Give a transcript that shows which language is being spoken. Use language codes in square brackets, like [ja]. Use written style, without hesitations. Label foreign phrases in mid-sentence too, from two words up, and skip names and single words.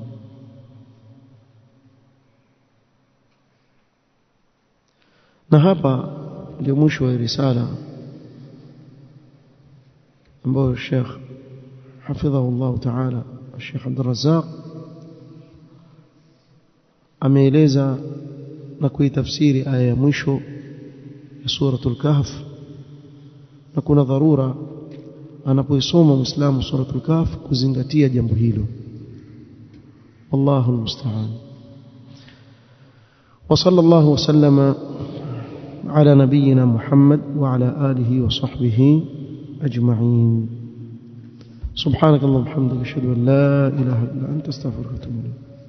[sw] Na hapa ndio mwisho wa risala ambayo Sheikh [ar] حفظه الله تعالى, [sw] Sheikh Abdul Razzaq ameeleza na kuitafsiri aya ya mwisho ya suratul Kahf, na kuna dharura anapoisoma Muislamu suratul Kahf kuzingatia jambo hilo. [ar] والله المستعان وصلى الله وسلم على نبينا محمد وعلى آله وصحبه أجمعين. سبحانك اللهم وبحمدك أشهد أن لا إله إلا أنت أستغفرك وأتوب إليك.